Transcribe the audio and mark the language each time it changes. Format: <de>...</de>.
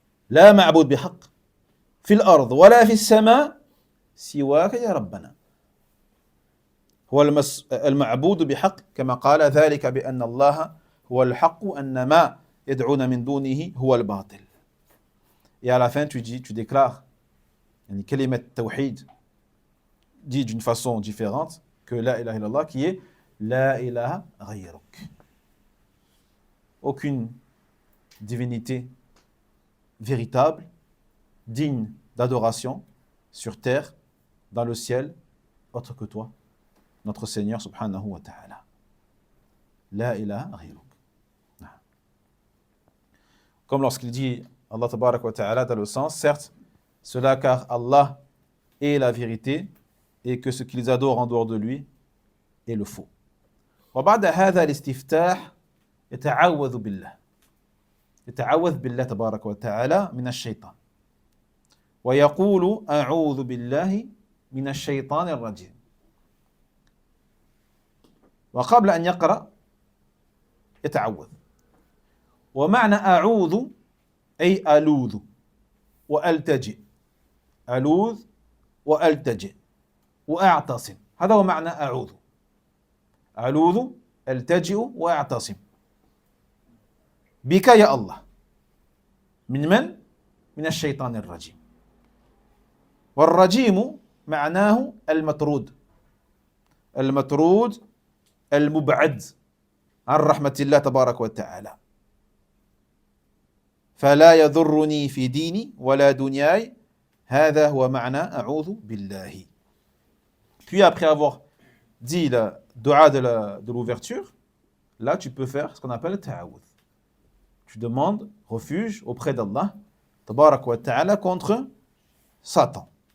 <ar>لا معبود بحق في الأرض ولا في السماء سواك يا ربنا. هو المعبود بحق كما قال ذلك بأن الله هو الحق أن ما يدعون من دونه هو الباطل.</ar> <fr>Et à la fin tu déclares</fr> <ar>يعني كلمة التوحيد</ar> <fr>dit d'une façon différente que</fr> <ar>la ilaha illallah</ar> <fr>qui est</fr> <ar>la ilaha ghayruk.</ar> <fr>Aucune divinité véritable, digne d'adoration sur terre, dans le ciel, autre que toi, notre Seigneur subhanahu wa ta'ala.</fr> <ar>La ilaha ghayruk.</ar> <fr>Comme lorsqu'il dit Allah tabarak wa ta'ala dans le sens, certes, cela car Allah est la vérité et que ce qu'ils adorent en dehors de lui est le faux.</fr> <ar>وبعد هذا الاستفتاح يتعوذ بالله تبارك وتعالى من الشيطان ويقول أعوذ بالله من الشيطان الرجيم. وقبل أن يقرأ يتعوذ. ومعنى أعوذ أي ألوذ وألتجئ. ألوذ وألتجئ وأعتصم. هذا هو معنى أعوذ. ألوذ ألتجئ وأعتصم بك يا الله. من الشيطان الرجيم. والرجيم معناه المطرود. المطرود المبعد عن رحمة الله تبارك وتعالى. فلا يضرني في ديني ولا دنياي. هذا هو معنى أعوذ بالله.</ar> <fr>Puis après avoir dit le dua de l'ouverture, là tu peux faire ce qu'on appelle le ta'awudh. Tu demandes refuge auprès d'Allah tabarak wa ta'ala contre Satan.</fr>